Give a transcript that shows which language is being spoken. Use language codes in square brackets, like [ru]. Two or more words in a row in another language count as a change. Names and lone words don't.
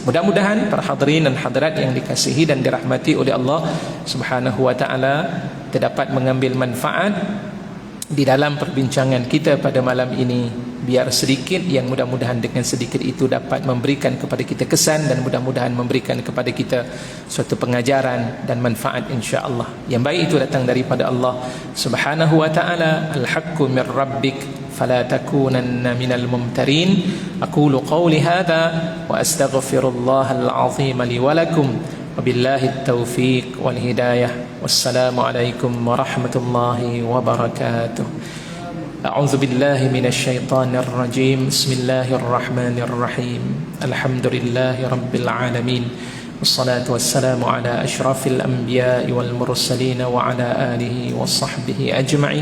[ms] Mudah-mudahan para hadirin dan hadirat yang dikasihi dan dirahmati oleh Allah [ar] سبحانه وتعالى [ms] terdapat mengambil manfaat di dalam perbincangan kita pada malam ini. Biar sedikit, yang mudah-mudahan dengan sedikit itu dapat memberikan kepada kita kesan, dan mudah-mudahan memberikan kepada kita suatu pengajaran dan manfaat [ar] إن شاء الله. [ms] Yang baik itu datang daripada Allah [ar] سبحانه وتعالى. الحق من ربك فلا تكونن من الممترين. أقول قولي هذا وأستغفر الله العظيم لي ولكم. وبالله التوفيق والهداية. والسلام عليكم ورحمة الله وبركاته. أعوذ بالله من الشيطان الرجيم. بسم الله الرحمن الرحيم. الحمد لله رب العالمين، والصلاة والسلام على أشرف الأنبياء والمرسلين وعلى آله وصحبه أجمعين.